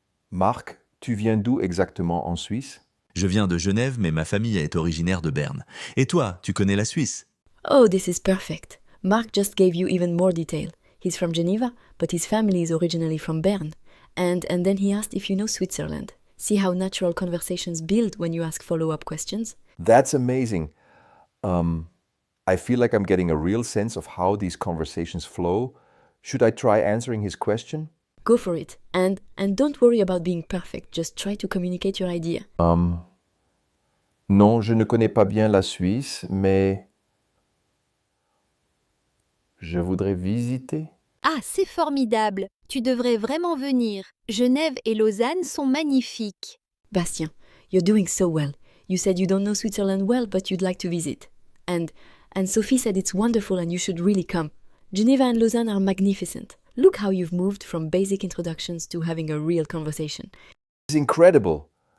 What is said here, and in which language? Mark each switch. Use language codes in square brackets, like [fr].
[fr] Marc, tu viens d'où exactement en Suisse? Je viens de Genève, mais ma famille est originaire de Berne. Et toi, tu connais la Suisse? [en] Oh, this is perfect. Mark just gave you even more detail. He's from Geneva, but his family is originally from Bern. And then he asked if you know Switzerland. See how natural conversations build when you ask follow-up questions? That's amazing. I feel like I'm getting a real sense of how these conversations flow. Should I try answering his question? Go for it. And don't worry about being perfect. Just try to communicate your idea. [fr] Non, je ne connais pas bien la Suisse, mais je voudrais visiter. Ah, c'est formidable! Tu devrais vraiment venir. Genève et Lausanne sont magnifiques. [en] Bastian, you're doing so well. You said you don't know Switzerland well, but you'd like to visit. And Sophie said it's wonderful and you should really come. Geneva and Lausanne are magnificent. Look how you've moved from basic introductions to having a real conversation. It's incredible.